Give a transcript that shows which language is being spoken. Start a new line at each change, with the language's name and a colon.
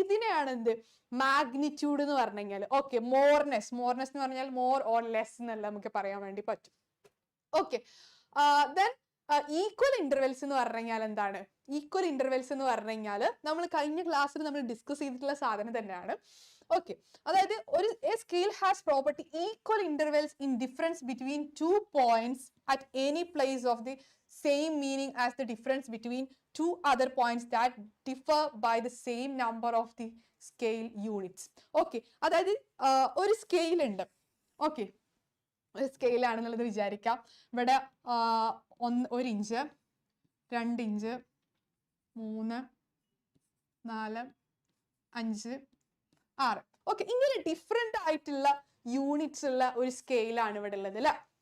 Malayalam: ഇതിനെയാണ് എന്ത് മാഗ്നിറ്റ്യൂഡ് എന്ന് പറഞ്ഞു കഴിഞ്ഞാൽ. ഓക്കെ, മോർനെസ് എന്ന് പറഞ്ഞാൽ മോർ ഓർ ലെസ് എന്നല്ല നമുക്ക് പറയാൻ വേണ്ടി പറ്റും. ഓക്കെ, ദെൻ ഈക്വൽ ഇന്റർവെൽസ് എന്ന് പറഞ്ഞു കഴിഞ്ഞാൽ എന്താണ്? ഈക്വൽ ഇന്റർവെൽസ് എന്ന് പറഞ്ഞു കഴിഞ്ഞാൽ നമ്മൾ കഴിഞ്ഞ ക്ലാസ്സിൽ നമ്മൾ ഡിസ്കസ് ചെയ്തിട്ടുള്ള സാധനം തന്നെയാണ്. ഓക്കെ, അതായത്
English: a scale has property equal intervals in difference between 2 points at any place of the same meaning as the difference between 2 other points that differ by the same number of the scale units.
Malayalam: Okay, അതായത് ഒരു scale ഉണ്ട്. Okay, ഒരു scale ആണെന്നുള്ളത് വിചാരിക്കാം. ഇവിടെ 1 inch, 2 inch, 3, 4, 5, 6. Okay, ഇങ്ങനെ different ആയിട്ടുള്ള units ഉള്ള ഒരു സ്കെയിലാണ് ഇവിടെ ഉള്ളത് അല്ലെ.